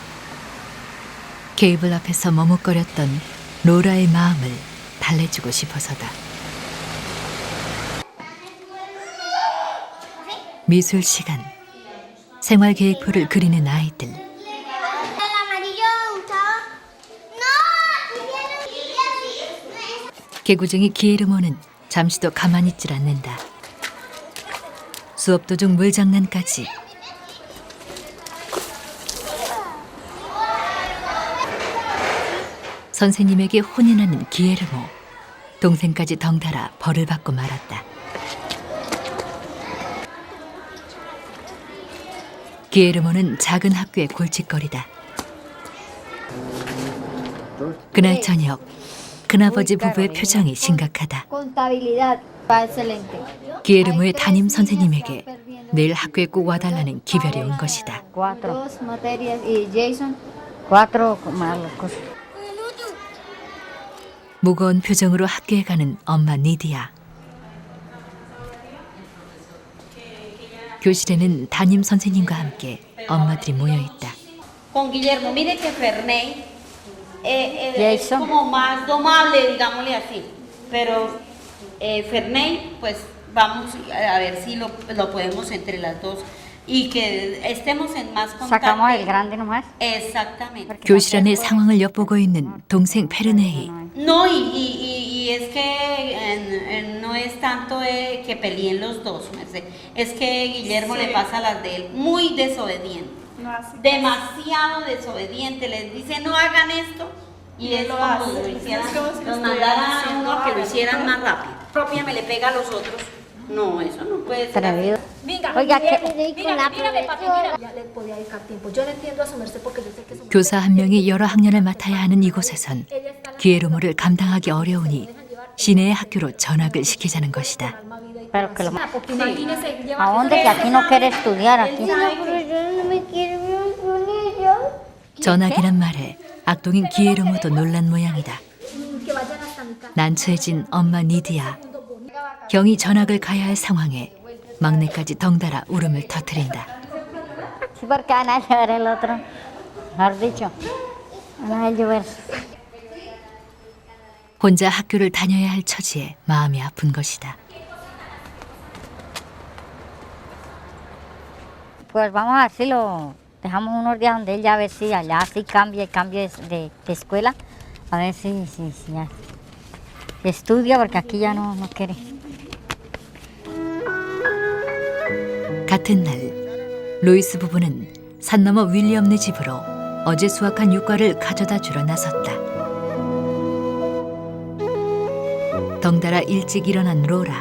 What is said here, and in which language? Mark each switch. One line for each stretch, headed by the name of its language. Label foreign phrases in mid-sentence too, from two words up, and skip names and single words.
Korean: 케이블 앞에서 머뭇거렸던 로라의 마음을 달래주고 싶어서다. 미술 시간, 생활 계획표를 그리는 아이들.
Spanish: El amarillo, Gustavo. No.
Korean: 개구쟁이 기에르모는 잠시도 가만히 있질 않는다. 수업 도중 물장난까지. 선생님에게 혼이 나는 기에르모. 동생까지 덩달아 벌을 받고 말았다. 기에르모는 작은 학교의 골칫거리다. 그날 저녁, 큰아버지 부부의 표정이 심각하다.
Spanish: Contabilidad. Va excelente.
Korean: 기에르모의 담임 선생님에게 내일 학교에 꼭 와달라는 기별이 온 것이다.
Spanish: Dos materias y Jason, cuatro malos.
Korean: 무거운 표정으로 학교에 가는 엄마 니디아. 교실에는 담임 선생님과 함께 엄마들이 모여 있다.
Spanish: Con Guillermo, mire que Ferney es Jason. como más domable, digámosle así. Pero Ferney, pues vamos a ver si lo podemos entre las dos y que estemos en más Sacamos el contacto. grande nomás. Exactamente.
Korean: 교실 안의 상황을 엿보고 있는 동생 페르네이.
Spanish: No, y es que no es tanto que peleen los dos, Merced. Es que Guillermo le pasa las de él muy desobediente. Demasiado desobediente. Les dice no hagan esto y es como si lo hicieran, los mandara a uno a que lo hicieran más rápido. Propia me le pega a los otros. No, eso no puede ser. Atrevido. Venga, Oiga, mírame, papi, mira. Ya le podía dedicar tiempo. Yo le entiendo a su merced porque yo sé que su merced
Korean: 교사 한 명이 여러 학년을 맡아야 하는 이곳에선 기에르모를 감당하기 어려우니 시내의 학교로 전학을 시키자는 것이다.
Spanish: Pero que lo... porque imagínese, lleva ¿A dónde? Que aquí no quiere estudiar aquí.
Korean: 전학이란 말에 악동인 기에르모도 놀란 모양이다.
Spanish: que vayan hasta mi casa.
Korean: 난처해진 엄마 니디아. 경이 전학을 가야 할 상황에 막내까지 덩달아 울음을 터뜨린다.
Spanish: Sí, porque van a llevar el otro. Mejor dicho, van a llover.
Korean: 혼자 학교를 다녀야 할 처지에 마음이 아픈 것이다.
Spanish: Pues vamos a ver si lo dejamos unos días donde él ya ve si allá sí cambia de escuela. A ver si ya estudia, porque aquí ya no quiere.
Korean: 같은 날 로이스 부부는 산 너머 윌리엄네 집으로 어제 수확한 유과를 가져다 주러 나섰다. 덩달아 일찍 일어난 로라.